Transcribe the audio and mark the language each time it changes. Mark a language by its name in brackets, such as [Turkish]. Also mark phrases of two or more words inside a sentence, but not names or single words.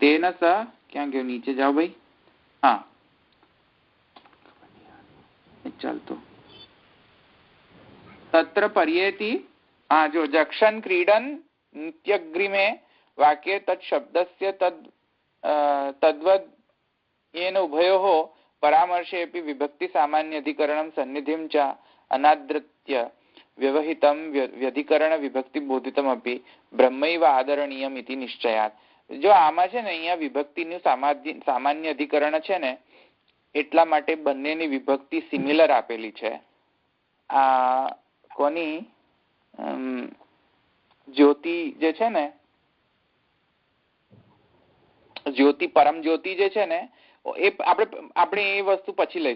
[Gujarati] તેન સ ક્યાં ગયો? નીચે જાઓ ભાઈ. હા, ચાલતું. [Sanskrit] તત્ર પર્યેતિ. જો જક્ષન ક્રીડન નિત્યગ્રીમે વાક્ય તत् શબ્દસ્ય તદ્વદ येन उभयोः परामर्शेऽपि विभक्ति सामान्य अधिकरणं सन्निधिं च अनादृत्य व्यवहितं व्यधिकरण विभक्ति बोधितमपि ब्रह्मैव आदरणीयम इति निश्चयात्. [Gujarati] જો આમાં છે ને અહીંયા વિભક્તિનું સામાન્ય અધિકરણ છે ને એટલા માટે બંનેની વિભક્તિ સિમિલર આપેલી છે. આ કોની? જ્યોતિ જે છે ને, જ્યોતિ પરમ જ્યોતિ જે છે ને, એ આપણે એ વસ્તુ પછી લઈશું.